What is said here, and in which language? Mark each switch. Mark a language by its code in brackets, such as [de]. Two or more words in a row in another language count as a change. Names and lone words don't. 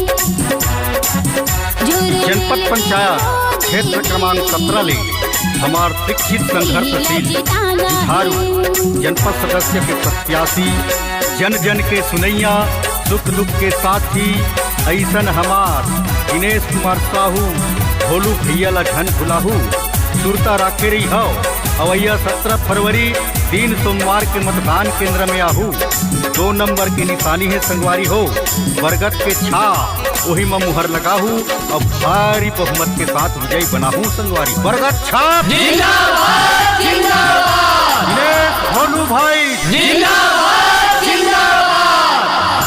[hne] जनपद पंचायत क्षेत्र क्रमांक 17 ले हमार शिक्षित संघर्षशील जुझारू जनपद सदस्य के प्रत्याशी, जन जन के सुनैया, सुख दुख के साथी, ऐसन हमार दिनेश कुमार साहू भोलू भैया ला झन भुलाहू सुरता राखे रही हो। अवैया 17 फरवरी दिन सोमवार के मतदान केंद्र में आहू। 2 नंबर की निशानी है संगवारी हो, बरगद के छा वही में मुहर लगाहू और भारी बहुमत के साथ विजय बनाहू संगवारी। बरगद छाप जिंदाबाद जिंदाबाद, दिनेश भोलू भाई जिंदाबाद जिंदाबाद,